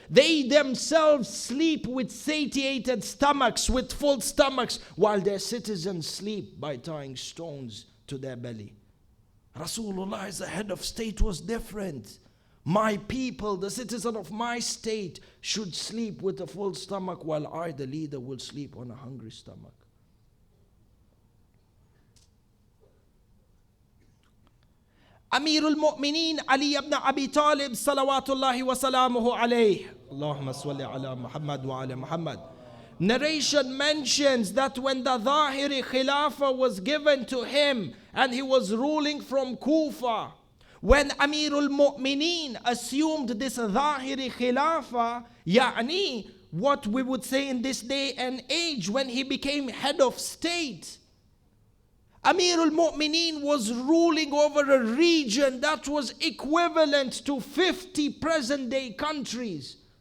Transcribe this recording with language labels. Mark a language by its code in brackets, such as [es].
[en] They themselves sleep with satiated stomachs, with full stomachs, while their citizens sleep by tying stones to their belly. Rasulullah as the head of state was different. My people, the citizen of my state, should sleep with a full stomach, while I, the leader, will sleep on a hungry stomach. [ar] أمير المؤمنين علي بن أبي طالب صلوات الله وسلامه عليه اللهم صل على محمد وعلى محمد. [en] Narration mentions that when the Zahiri Khilafah was given to him and he was ruling from Kufa, when Amirul Mu'mineen assumed this Zahiri Khilafah, يعني what we would say in this day and age, when he became head of state, Amirul Mu'mineen was ruling over a region that was equivalent to 50 present day countries.